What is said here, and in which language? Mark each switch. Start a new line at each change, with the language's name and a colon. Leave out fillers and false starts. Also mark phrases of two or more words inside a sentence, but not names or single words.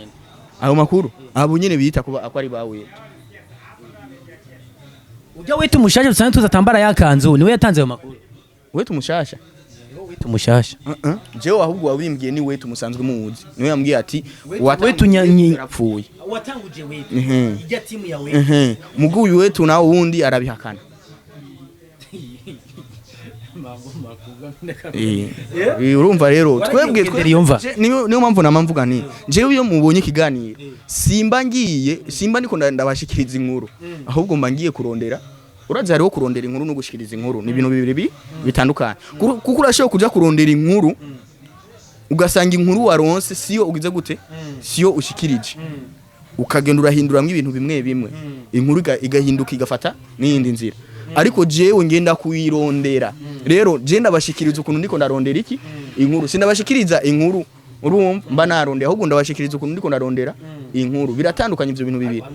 Rundi: aho makuru abo nyene bita kuba akwari bawe ujya wetu mushasha dusanzwe tuzatambara yakanzu niwe yatanze ayo makuru wetu mushasha tumushasha jewe ahubwo wabimbwiye ni wetu musanzwe muzi niwe yambwiye ati wetu nyanyi yapfuye watanguje wetu ijya timu ya wetu muguyu wetu nawo wundi arabihakana urumva rero twebwe niyo mpamvu namamvuga ni jewe iyo mubonye ikiganiro simba ndiko ndabashikiriza inkuru ahubwo mba ngiye kurondera urazi hariho kurondera inkuru no gushikiriza inkuru ni ibintu bibiri bitandukanye kuko urashobora kuja kurondera inkuru ugasanga inkuru waronse siyo ugize gute siyo ushikirije ukagenda urahinduramwe ibintu bimwe inkuru igahinduka igafata n'iyindi nzira ariko jewe ngenda kuyirondera rero je ndabashikiriza ukuntu ndiko ndarondera iki inkuru sindabashikiriza inkuru urumva mba narondera ahubwo ndabashikiriza ukuntu ndiko ndarondera inkuru biratandukanye ivyo bintu bibiri